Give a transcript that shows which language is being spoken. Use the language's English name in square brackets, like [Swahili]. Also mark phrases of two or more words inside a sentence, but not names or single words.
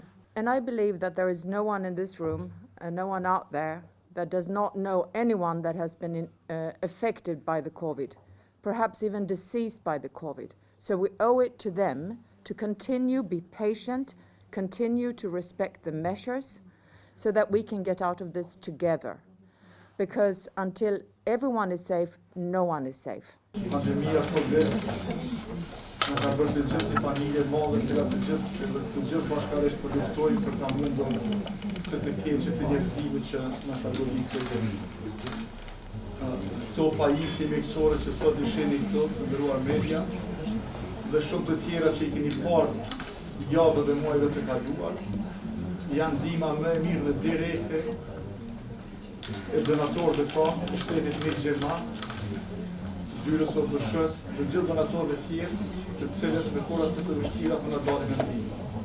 [English] And I believe that there is no one in this room and no one out there that does not know anyone that has been affected by the COVID, perhaps even deceased by the COVID. So we owe it to them to continue, be patient, continue to respect the measures so that we can get out of this together. Because until everyone is safe, no one is safe. [Albanian] Pandemia Covid na ka bërë të gjithë një familje madhe që të gjithë bashkërisht po luftojmë për ta mundur të keqet të njerëzimit që na ka godit këtë. Këto pajisje mjekësore që sot i shihni këtu, të nderuar media, dhe shumë të tjera që i keni parë javë dhe muajve të kaluar, janë ndihma më e mirë dhe direkte e donatorëve tonë, të shtetit me Gjerman, zyrës OBSh-s, dhe gjithë donatorëve tjerë, të cilët me kohërat më të vështira po na dalin në ndihmë.